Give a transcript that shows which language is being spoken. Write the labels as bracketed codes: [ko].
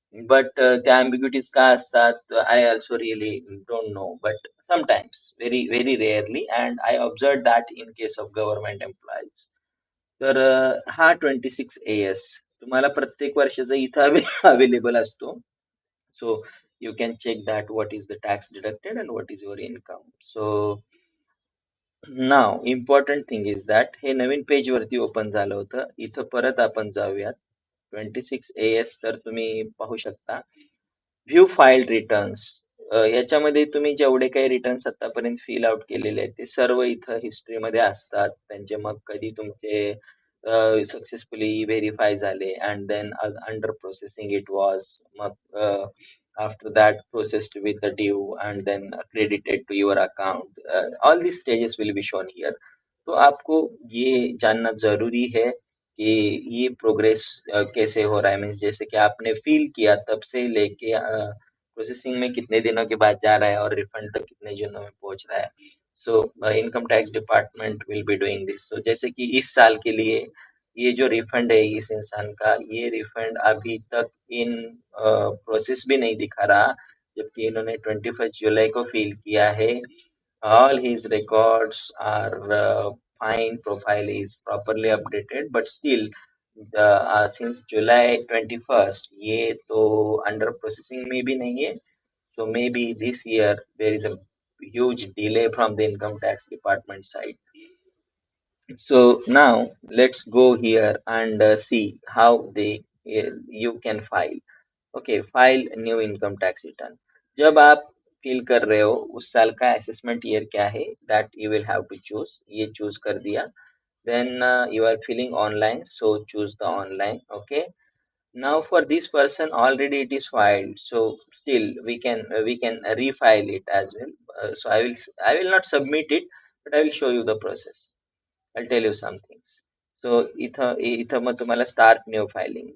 [en] but [mr] त्या ambiguities का असतात, [en] I also really don't know, but sometimes, very very rarely, and I observe that in case of government employees. [mr] तर हा 26AS तुम्हाला प्रत्येक वर्षाचा इथं अवेलेबल असतो. [en] So you can check that what is the tax deducted and what is your income. So now important thing is that [mr] हे नवीन page वरती open झालं होतं. इथं परत आपण जाऊयात. 26AS तर तुम्ही पाहू शकता. View filed returns. याच्यामध्ये तुम्ही जेवढे काही रिटर्न्स आतापर्यंत फिल आउट केलेले आहेत ते सर्व इथं हिस्ट्रीमध्ये असतात. त्यांचे मग कधी तुमचे सक्सेसफुली व्हेरीफाय झाले and then under processing it was, मग [en] after that processed with the due and then credited to your account. All these stages will be shown here. [hi] तो आपको ये जानना जरूरी है कि ये प्रोग्रेस कैसे हो रहा है, मीन्स जैसे कि आपने फील किया तब से लेके प्रोसेसिंग में कितने दिनों के बाद जा रहा है और रिफंड तक कितने दिनों में पहुंच रहा है. [en] So income tax department will be doing this. [hi] सो जैसे कि इस साल के लिए ये जो रिफंड है इस इंसान का, ये रिफंड अभी तक इन प्रोसेस भी नहीं दिखा रहा, जबकि इन्होंने 21 जुलाई को फील किया है. [en] All his records are fine, profile is properly updated, but still since July 21st [hi] ये तो under processing में भी नहीं है. [en] So maybe this year there is a huge delay from the income tax department side. So now let's go here and see how you can file. [hi] Okay, file new income tax return. जब आप fill कर रहे हो उस साल का assessment year क्या है, [en] That you will have to choose. [hi] ये चूज कर दिया. [en] Then you are filing online, so choose the online. Okay. Now for this person already it is filed, so still we can refile it as well. So I will not submit it, but I will show you the process. I'll tell you some things. So [mr] इथं मग तुम्हाला [en] start new filing.